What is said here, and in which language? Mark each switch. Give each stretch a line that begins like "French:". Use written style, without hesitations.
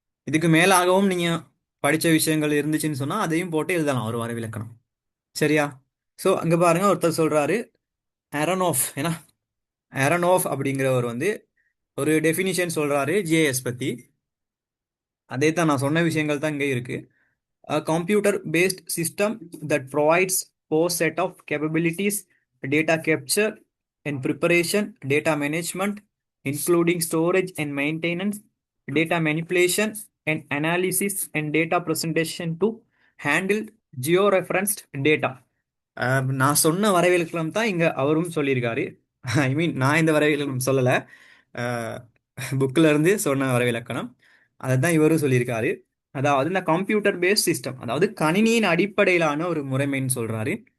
Tamil: இதுக்கு மேலாகவும் நீங்கள் படித்த விஷயங்கள் இருந்துச்சுன்னு சொன்னால் அதையும் போட்டு எழுதலாம் ஒரு வரைவிலக்கணம். சரியா? ஸோ அங்கே பாருங்க ஒருத்தர் சொல்கிறாரு ஆரோனோஃப். ஏன்னா ஆரோனோஃப் அப்படிங்கிறவர் வந்து ஒரு டெஃபினிஷன் சொல்கிறாரு ஜிஐஎஸ் பற்றி. அதே தான் நான் சொன்ன விஷயங்கள் தான் இங்கே இருக்குது.
English: A computer-based system that provides four set of capabilities: data capture and preparation, data management, including storage and maintenance, data manipulation and analysis, and data presentation to handle georeferenced data.
Tamil: நான் சொன்ன வரைவிலக்கணம் தான் இங்கே அவரும் சொல்லியிருக்காரு. ஐ மீன் நான் இந்த வரைவிலக்கணம் சொல்லலை, புக்கில் இருந்து சொன்ன வரைவிலக்கணம் அதை தான் இவரும் சொல்லியிருக்காரு. அதாவது இந்த கம்ப்யூட்டர் பேஸ்ட் சிஸ்டம், அதாவது கணினியின் அடிப்படையிலான ஒரு முறைமைன்னு சொல்றாரு.